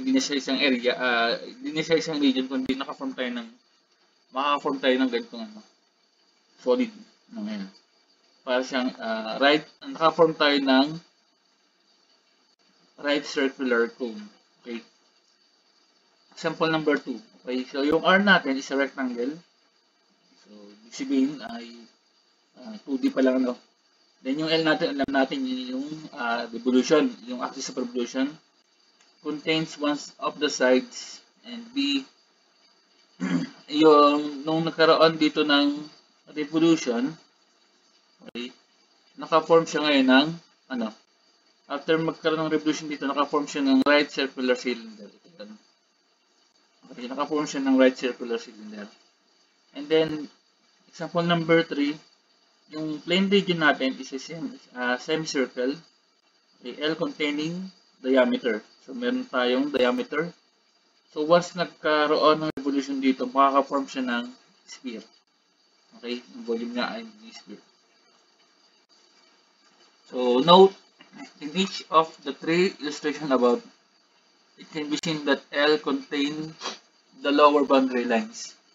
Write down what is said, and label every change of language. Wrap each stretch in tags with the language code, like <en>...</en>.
<tl>Hindi na siya isang area, hindi na siya isang region, kundi naka-form tayo ng ganitong ano, solid. Ano yan? Para siyang naka-form tayo ng right circular cone.</tl> <en>Okay? Example number 2. Okay?</en> <tl>So, yung R natin is a rectangle. So, ibig sabihin ay 2D pa lang, no? Then, yung L natin, alam natin yung revolution, yung axis of revolution contains one of the sides and B, yung nung nagkaroon dito ng revolution, okay, naka-form siya ngayon ng, ano, after magkaroon ng revolution dito, naka-form siya ng right circular cylinder.</tl> <en>Okay, naka-form siya ng right circular cylinder. And then, example number 3, yung plane region natin is a semicircle, okay, L containing diameter.</en> <tl>So, meron tayong diameter. So, once nagkaroon ng revolution dito, makaka-form siya ng sphere. Okay, yung volume niya ay sphere.</tl> <en>So, note, in each of the 3 illustrations above, it can be seen that L contains the lower boundary lines.</en>